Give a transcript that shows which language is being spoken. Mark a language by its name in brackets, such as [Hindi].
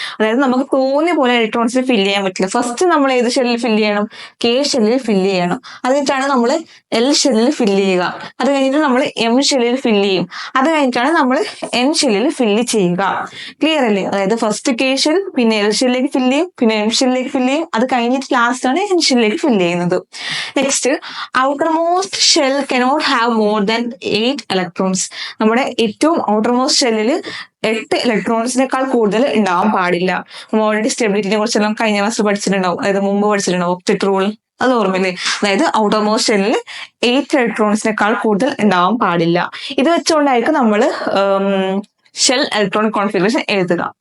[Malayalam] അതായത് നമുക്ക് തോന്നിയ പോലെ ഇലക്ട്രോൺസിൽ ഫില്ല് ചെയ്യാൻ പറ്റില്ല. ഫസ്റ്റ് നമ്മൾ ഏത് ഷെല്ലിൽ ഫില്ല് ചെയ്യണം, k ഷെല്ലിൽ ഫില്ല് ചെയ്യണം. അതിട്ടാണ് നമ്മൾ L ഷെല്ലിൽ ഫില്ല് ചെയ്യുക. അത് കഴിഞ്ഞിട്ട് നമ്മൾ M ഷെല്ലിൽ ഫില്ല് ചെയ്യും. അത് കഴിഞ്ഞിട്ടാണ് നമ്മൾ N ഷെല്ലിൽ ഫില്ല് ചെയ്യുക. ക്ലിയർ അല്ലേ? അതായത് ഫസ്റ്റ് k ഷെൽ, പിന്നെ L ഷെല്ലിലേക്ക് ഫില്ല് ചെയ്യും, പിന്നെ M ഷെല്ലിലേക്ക് ഫില്ല് ചെയ്യും. അത് കഴിഞ്ഞിട്ട് ലാസ്റ്റ് ആണ് N ഷെല്ലിലേക്ക് ഫില്ല് ചെയ്യുന്നത്. [English] Next, outermost shell cannot have more than 8 electrons. [Malayalam] നമ്മുടെ ഏറ്റവും ഔട്ടർമോസ്റ്റ് ഷെല്ലിൽ 8 ഇലക്ട്രോൺസിനേക്കാൾ കൂടുതൽ ഉണ്ടാവാൻ പാടില്ല. നമ്മൾ ഓൾറെഡി സ്റ്റെബിലിറ്റിനെ കുറിച്ചെല്ലാം കഴിഞ്ഞ ക്ലാസ്സിൽ പഠിച്ചിട്ടുണ്ടാവും. അതായത് മുമ്പ് പഠിച്ചിട്ടുണ്ടാവും, ഒക്ടറ്റ് റൂൾ. അത് ഓർമ്മയില്ലേ? അതായത് ഔട്ടർമോസ്റ്റ് ഷെല്ലിൽ 8 ഇലക്ട്രോൺസിനേക്കാൾ കൂടുതൽ ഉണ്ടാവാൻ പാടില്ല. ഇത് വെച്ചുകൊണ്ടായിരിക്കും നമ്മൾ ഷെൽ ഇലക്ട്രോണിക് കോൺഫിഗറേഷൻ എഴുതുക.